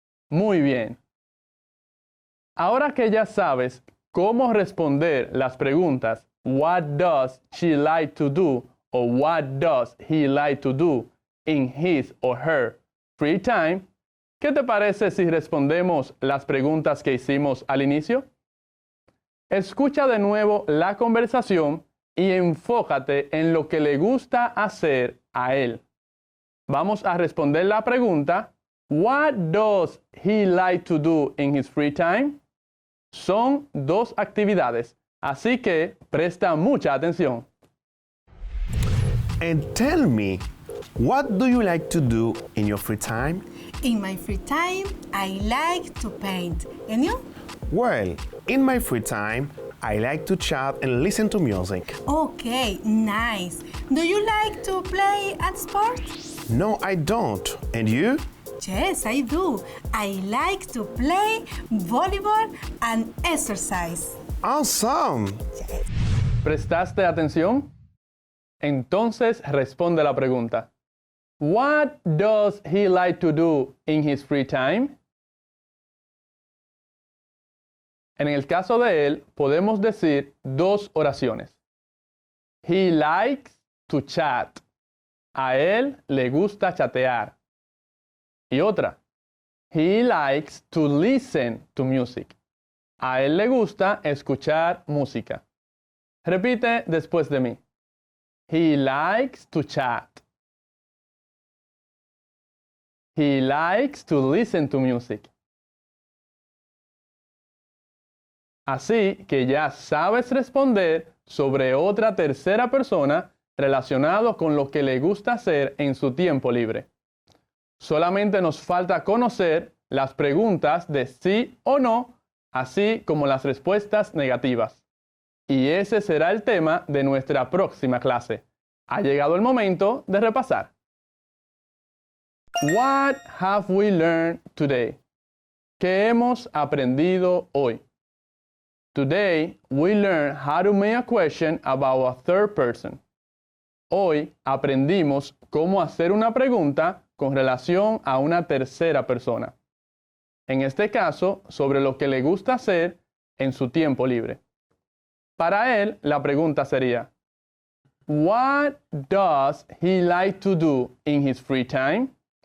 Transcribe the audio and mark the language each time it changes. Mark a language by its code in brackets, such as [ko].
[es] Muy bien. Ahora que ya sabes cómo responder las preguntas [en] What does she like to do? O What does he like to do in his or her free time? [es] ¿Qué te parece si respondemos las preguntas que hicimos al inicio? Escucha de nuevo la conversación y enfócate en lo que le gusta hacer a él. Vamos a responder la pregunta, [en] What does he like to do in his free time? [es] Son dos actividades, así que presta mucha atención. [en] And tell me, what do you like to do in your free time? In my free time, I like to paint. And you? Well, in my free time, I like to chat and listen to music. Okay, nice. Do you like to play at sport? No, I don't. And you? Yes, I do. I like to play volleyball and exercise. Awesome. [es] ¿Prestaste atención? Entonces responde la pregunta. [en] What does he like to do in his free time? [es] En el caso de él, podemos decir dos oraciones. [en] He likes to chat. [es] A él le gusta chatear. Y otra. [en] He likes to listen to music. [es] A él le gusta escuchar música. Repite después de mí. [en] He likes to chat. He likes to listen to music. [es] Así que ya sabes responder sobre otra tercera persona relacionado con lo que le gusta hacer en su tiempo libre. Solamente nos falta conocer las preguntas de sí o no, así como las respuestas negativas. Y ese será el tema de nuestra próxima clase. Ha llegado el momento de repasar. [en] What have we learned today? [es] ¿Qué hemos aprendido hoy? [en] Today, we learn how to make a question about a third person. [es] Hoy aprendimos cómo hacer una pregunta con relación a una tercera persona. En este caso, sobre lo que le gusta hacer en su tiempo libre. Para él, la pregunta sería, [en] What does he like to do in his free time?